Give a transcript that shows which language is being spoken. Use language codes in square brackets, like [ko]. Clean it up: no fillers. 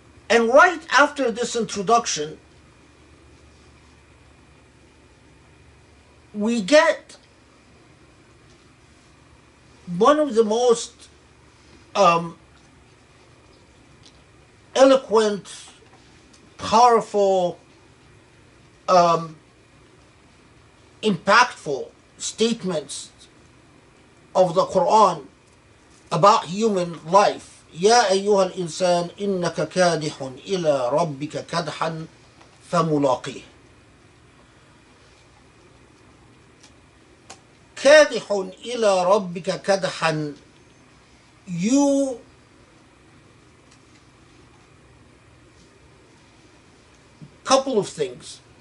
[en] And right after this introduction, we get one of the most eloquent, powerful, impactful statements of the Quran about human life. [ar] يا أيها الإنسان إنك كادح إلى ربك كدحا فملاقيه. كادح إلى ربك كدحا, [en] you couple of things.